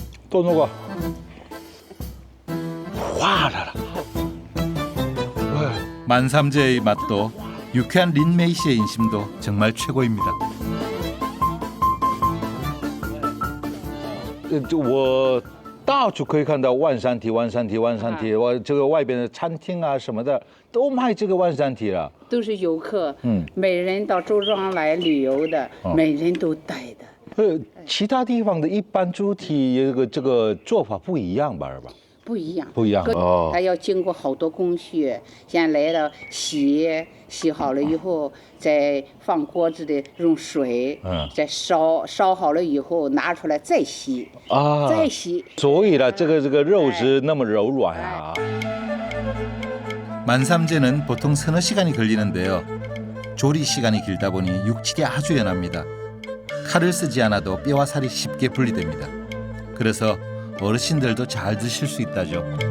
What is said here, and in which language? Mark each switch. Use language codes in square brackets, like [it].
[ko] 또 녹아. 와라라. 만삼제의 맛도 유쾌한 린메이 씨의 인심도 정말 최고입니다. [zh] 我到处可以看到万山蹄，万山蹄，万山蹄。我这个外边的餐厅啊什么的都卖这个万山蹄了。都是游客，嗯，每人到周庄来旅游的，每人都带的。其他地方的一般猪蹄这个做法不一样吧？是吧？不一样，不一样哦。它要经过好多工序，先来了洗好了以后，再放锅子里用水，再烧好了以后拿出来再洗，再洗。所以呢，这个肉质那么柔软啊。 [ko] 만삼재는 보통 서너 시간이 걸리는데요. 조리 시간이 길다 보니 육질이 아주 연합니다. 칼을 쓰지 않아도 뼈와 살이 쉽게 분리됩니다. 그래서 어르신들도 잘 드실 수 있다죠.